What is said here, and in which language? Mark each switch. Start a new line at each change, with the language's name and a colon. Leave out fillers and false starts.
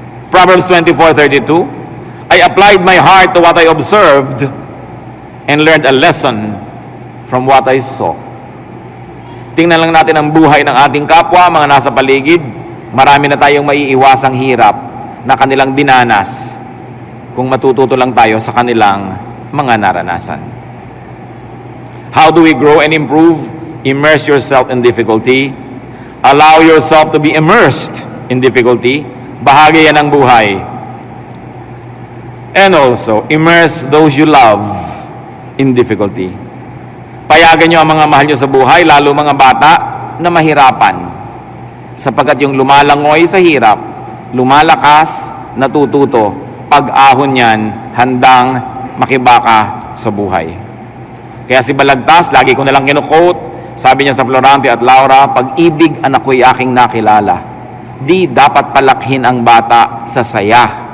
English: Proverbs 24:32, I applied my heart to what I observed and learned a lesson from what I saw.
Filipino: Tingnan lang natin ang buhay ng ating kapwa, mga nasa paligid. Marami na tayong maiiwasang hirap na kanilang dinanas kung matututo lang tayo sa kanilang mga naranasan.
English: How do we grow and improve? Immerse yourself in difficulty. Allow yourself to be immersed in difficulty.
Filipino: Bahagi yan ng buhay.
English: And also, immerse those you love in difficulty.
Filipino: Payagan nyo ang mga mahal nyo sa buhay, lalo mga bata, na mahirapan. Sapagkat yung lumalangoy sa hirap, lumalakas, natututo, pag-ahon yan, handang makibaka sa buhay. Kaya si Balagtas, lagi ko nalang kinukote, sabi niya sa Florante at Laura, pag-ibig anak ko'y aking nakilala, di dapat palakhin ang bata sa saya.